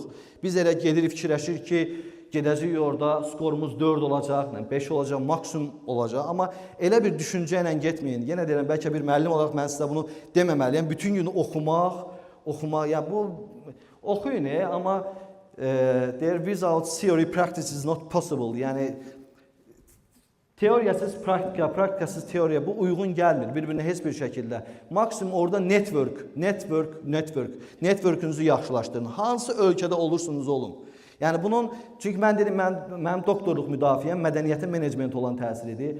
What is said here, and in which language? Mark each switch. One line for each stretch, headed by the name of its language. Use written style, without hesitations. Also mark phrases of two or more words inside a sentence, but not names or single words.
Azerbaijani: Biz elə gedirik, fikirləşirik ki, gedəcəyik orada, skorumuz 4 olacaq, 5 olacaq, maksimum olacaq. Amma elə bir düşüncə ilə getməyin. Yenə deyirəm, bəlkə bir müəllim olaraq mən sizə bunu deməməliyəm. Bütün gün oxumaq, yəni bu oxuyun, amma
English: there without theory practice is not possible.
Azerbaijani: Yəni teoriyasız praktika, praktikasız teoriya bu uyğun gəlmir bir-birinə heç bir şəkildə. Maksimum orada network'ünüzü yaxşılaşdırın. Hansı ölkədə olursunuz olun. Yəni bunun, çünki mən dedim, mənim doktorluq müdafiəm mədəniyyətin menecmenti olan təsiridir.